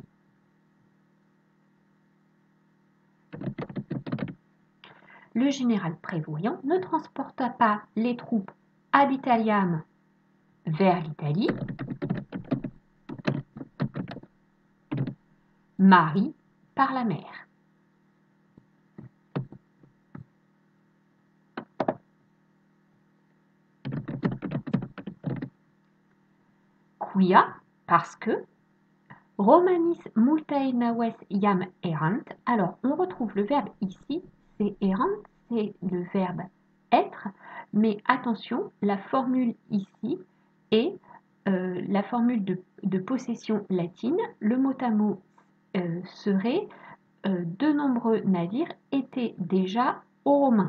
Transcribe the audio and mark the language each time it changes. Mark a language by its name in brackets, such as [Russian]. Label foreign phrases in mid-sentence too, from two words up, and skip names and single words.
[French] Le général prévoyant ne transporta pas les troupes [Latin] ad Italiam [French] vers l'Italie, mari par la mer. [Latin] Quia, [French] parce que [Latin] Romanis multae naves iam errant. [French] Alors, on retrouve le verbe ici, c'est errant, c'est le verbe être, mais attention, la formule ici est la formule de possession latine. Le mot à mot serait de nombreux navires étaient déjà aux Romains.